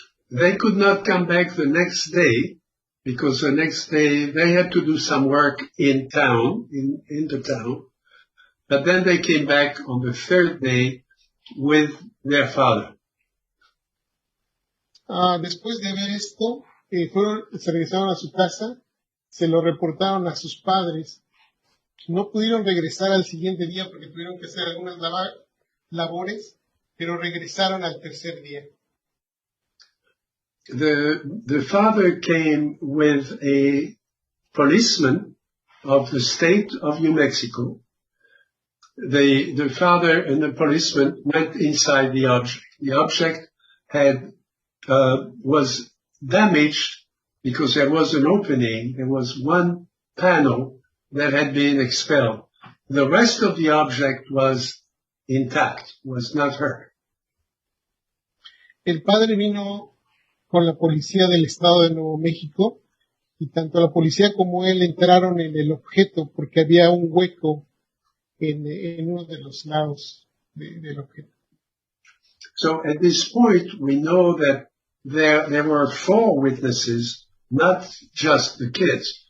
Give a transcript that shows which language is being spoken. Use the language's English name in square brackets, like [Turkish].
[English] They could not come back the next day because the next day they had to do some work in town, in the town. But then they came back on the 3rd day with their father. [Spanish] Después de ver esto, se regresaron a su casa, se lo reportaron a sus padres. No pudieron regresar al siguiente día porque tuvieron que hacer algunas labores, pero regresaron al 3er día. [English] The father came with a policeman of the state of New Mexico. The father and the policeman went inside the object. The object was damaged because there was an opening. There was one panel that had been expelled. The rest of the object was intact, was not hurt. [Spanish] El padre vino con la policía del estado de Nuevo México y tanto la policía como él entraron en el objeto porque había un hueco en uno de los lados del objeto. [English] So at this point, we know that there were 4 witnesses, not just the kids.